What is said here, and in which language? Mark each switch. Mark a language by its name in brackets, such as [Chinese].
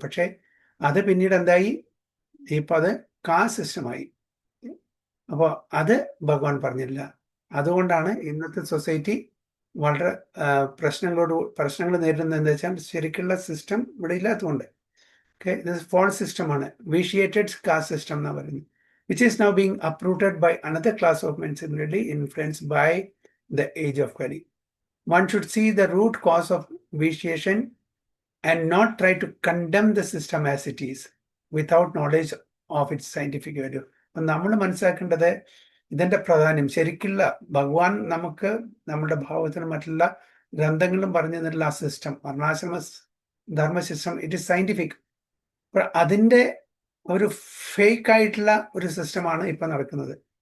[Malayalam] പക്ഷെ അത് പിന്നീട് എന്തായി? ഇപ്പൊ അത് കാസ്റ്റ് സിസ്റ്റമായി. അപ്പോൾ അത് ഭഗവാൻ പറഞ്ഞില്ല. അതുകൊണ്ടാണ് ഇന്നത്തെ സൊസൈറ്റി വളരെ പ്രശ്നങ്ങൾ നേരിടുന്നത്. എന്താ വെച്ചാൽ ശരിക്കുള്ള സിസ്റ്റം ഇവിടെ ഇല്ലാത്തതുകൊണ്ട്. [English] Okay, this false system ആണ്, vitiated caste system [Malayalam] എന്നാ പറയുന്നത്, [English] which is now being uprooted by another class of men similarly influenced by the age of Kali. One should see the root cause of vitiation and not try to condemn the system as it is without knowledge of its scientific value. [Malayalam] നമ്മൾ മനസ്സിലാക്കേണ്ടത് ഇതിന്റെ പ്രാധാന്യം. ശരിക്കുള്ള ഭഗവാൻ നമുക്ക് നമ്മുടെ ഭാവത്തിനും മറ്റുള്ള ഗ്രന്ഥങ്ങളിലും പറഞ്ഞു തന്നിട്ടുള്ള ആ system, വർണ്ണാശ്രമ Dharma system, [English] It is scientific. [Malayalam] അതിന്റെ ഒരു ഫേക്ക് ആയിട്ടുള്ള ഒരു സിസ്റ്റമാണ് ഇപ്പൊ നടക്കുന്നത്.